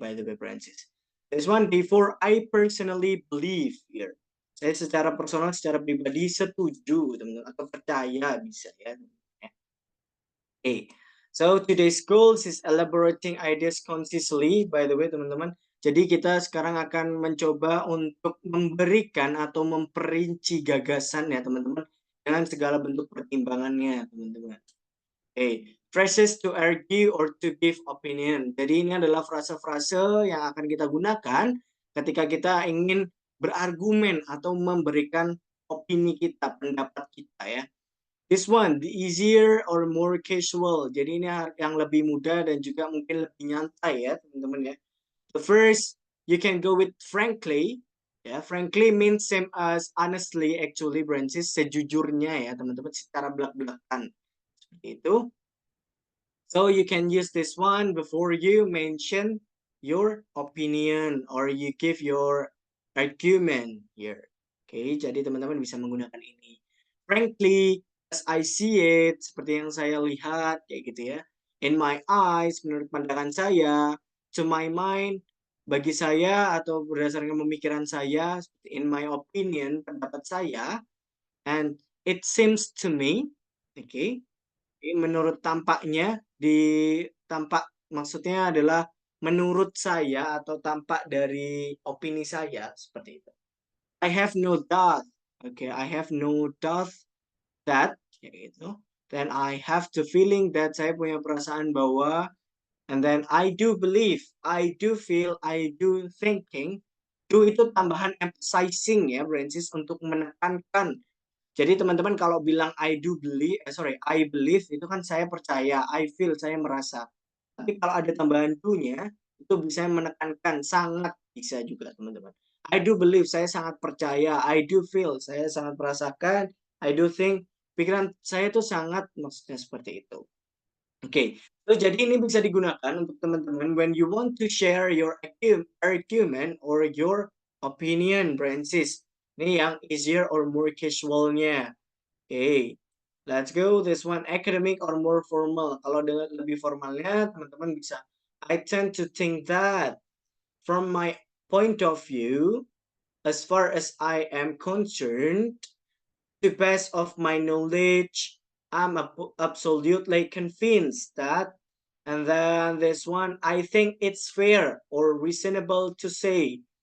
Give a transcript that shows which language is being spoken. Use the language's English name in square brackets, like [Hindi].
[English] By the way, Francis, this one before I personally believe here. [Indonesian] Saya secara personal, secara pribadi setuju, teman-teman, atau percaya bisa ya. Okay. [English] So today's goals is elaborating ideas concisely. By the way, teman-teman. [Indonesian] Jadi kita sekarang akan mencoba untuk memberikan atau memperinci gagasan ya, teman-teman, dengan segala bentuk pertimbangannya, teman-teman. [English] Okay. Phrases to argue or to give opinion. [Indonesian] Jadi ini adalah frase-frase yang akan kita gunakan ketika kita ingin berargumen atau memberikan opini kita, pendapat kita ya. [English] This one, the easier or more casual. [Indonesian] Jadi ini yang lebih mudah dan juga mungkin lebih nyantai ya, teman-teman ya. [English] The first, you can go with frankly. Ya, frankly means same as honestly actually, Francis. [Indonesian] Sejujurnya ya, teman-teman, secara belak-belakan. Seperti itu. [English] So you can use this one before you mention your opinion or you give your argument here. [Indonesian] Oke, jadi teman-teman bisa menggunakan ini. [English] Frankly, as I see it, [Indonesian] seperti yang saya lihat, kayak gitu ya. [English] In my eyes, [Indonesian] menurut pandangan saya, [English] to my mind, [Indonesian] bagi saya atau berdasarkan pemikiran saya, [English] in my opinion, [Indonesian] pendapat saya, [English] and it seems to me, [Indonesian] oke, menurut tampaknya, tampak maksudnya adalah menurut saya atau tampak dari opini saya, seperti itu. [English] I have no doubt, okay, I have no doubt that, [Indonesian] kayak gitu. [English] Then I have the feeling that, [Indonesian] saya punya perasaan bahwa, [English] and then I do believe, I do feel, I do thinking. [Indonesian] Do itu tambahan emphasizing ya, Francis, untuk menekankan. Jadi teman-teman kalau bilang [English] I do believe, I believe [Indonesian] itu kan saya percaya, [English] I feel [Indonesian] saya merasa. Tapi kalau ada tambahan do-nya, itu bisa menekankan, sangat bisa juga teman-teman. [English] I do believe, [Indonesian] saya sangat percaya. [English] I do feel, [Indonesian] saya sangat merasakan. [English] I do think, [Indonesian] pikiran saya itu sangat, maksudnya seperti itu. [English] Oke, [Indonesian] so jadi ini bisa digunakan untuk teman-teman [English] when you want to share your argument or your opinion, Francis. [Indonesian] Ini yang easier or more casualnya. [English] Okay, let's go. This one academic or more formal. [Indonesian] Kalau dengan lebih formalnya, teman-teman bisa. [English] I tend to think that from my point of view, as far as I am concerned, to the best of my knowledge, I'm absolutely convinced that, and then this one, I think it's fair or reasonable to say.